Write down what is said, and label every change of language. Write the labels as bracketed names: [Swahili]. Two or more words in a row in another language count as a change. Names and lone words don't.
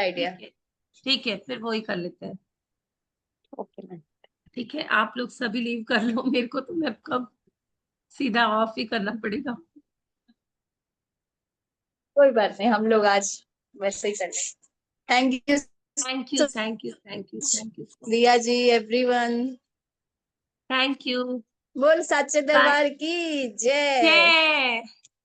[English] good idea. [Hindi] ठीक है फिर वही कर लेते हैं। [English] okay ma'am. [Hindi] ठीक है आप लोग सभी लीव कर लो, मेरे को तो मैं कब सीधा ऑफ ही करना पड़ेगा। कोई बात नहीं, हम लोग आज वैसे ही कर लेंगे। [English] thank you thank you thank you thank you thank you [Hindi] रिया जी, [English] एवरीवन। thank you. [Hindi] बोल सच्चे [English] बाय। [Hindi] दरबार की जय। जय।